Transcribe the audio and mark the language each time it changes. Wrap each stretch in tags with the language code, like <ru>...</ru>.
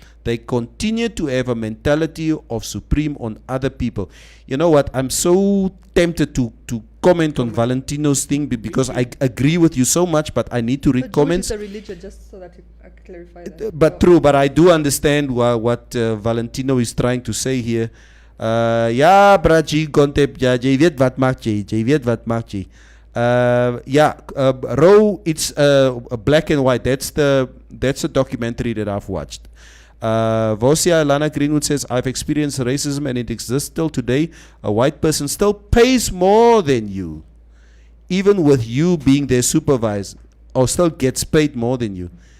<en>They continue to have a mentality of supreme on other people. You know what? I'm so tempted to comment on Valentino's thing because I agree with you so much, but I need to read But comments. Jewish is a religion, just so that I clarify that. But true, but I do understand what Valentino is trying to say here.</en> <af>Ja, Braji, Gontep, ja, jy weet wat maak jy, jy weet wat maak jy.</af> <en>Row, it's black and white. That's the documentary that I've watched. Vosia Lana Greenwood says, I've experienced racism and it exists still today. A white person still pays more than you, even with you being their supervisor, or still gets paid more than you.</en>